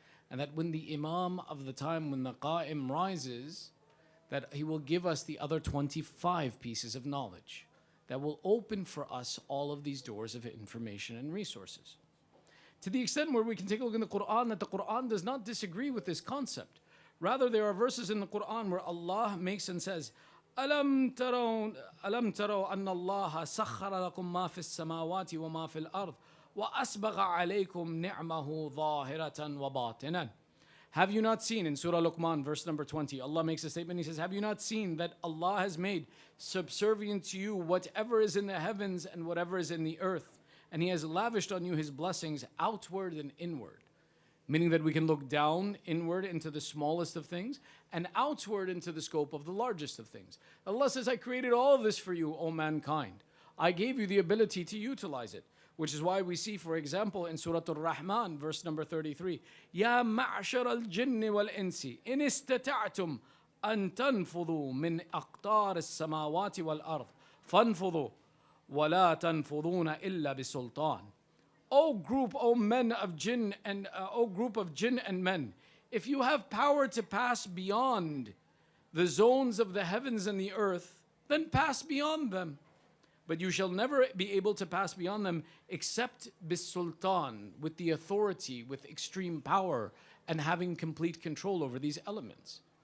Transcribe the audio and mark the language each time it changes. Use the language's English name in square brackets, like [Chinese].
[English] And that when the Imam of the time, when the Qa'im rises, that he will give us the other 25 pieces of knowledge that will open for us all of these doors of information and resources. To the extent where we can take a look in the Quran, that the Quran does not disagree with this concept. Rather, there are verses in the Quran where Allah makes and says, [Arabic] أَلَمْ تَرَوْا أَنَّ اللَّهَ سَخَّرَ لَكُم مَا فِي السَّمَاوَاتِ وَمَا فِي الْأَرْضِ وَأَسْبَغَ عَلَيْكُمْ نِعْمَهُ ظَاهِرَةً وَبَاطِنًا. [English] Have you not seen, in Surah Luqman, verse number 20, Allah makes a statement, He says, have you not seen that Allah has made subservient to you whatever is in the heavens and whatever is in the earth, and He has lavished on you His blessings outward and inward. Meaning that we can look down, inward into the smallest of things, and outward into the scope of the largest of things. Allah says, I created all of this for you, O mankind. I gave you the ability to utilize it. Which is why we see, for example, in Surah Ar-Rahman, verse number 33, [Arabic] يَا مَعْشَرَ الْجِنِّ وَالْإِنسِ إِنِ اسْتَطَعْتُمْ أَن تَنْفُضُوا مِنْ أَقْطَارِ السَّمَاوَاتِ وَالْأَرْضِ فَانْفُضُوا وَلَا تَنْفُضُونَ إِلَّا بِسُلْطَانٍ. [English] O group, O men of jinn and O group of jinn and men, if you have power to pass beyond the zones of the heavens and the earth, then pass beyond them. But you shall never be able to pass beyond them except bis-sultan, with the authority, with extreme power, and having complete control over these elements.